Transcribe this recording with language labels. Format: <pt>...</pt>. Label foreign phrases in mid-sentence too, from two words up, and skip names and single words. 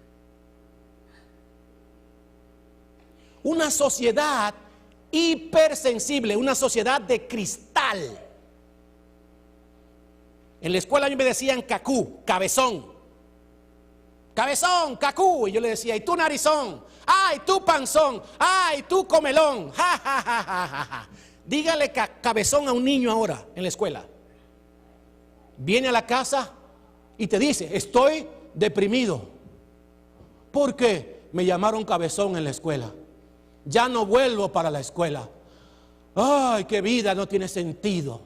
<es>Una sociedad hipersensible, una sociedad de cristal. En la escuela a mí me decían cacú, cabezón. Cabezón, cacú. Y yo le decía, ¿y tú narizón? ¡Ay, tú panzón! ¡Ay, tú comelón! ¡Ja, ja, ja, ja, ja, ja! Dígale cabezón a un niño ahora en la escuela. Viene a la casa y te dice, estoy deprimido. ¿Por qué? Me llamaron cabezón en la escuela. Ya no vuelvo para la escuela. ¡Ay, qué vida no tiene sentido!</es>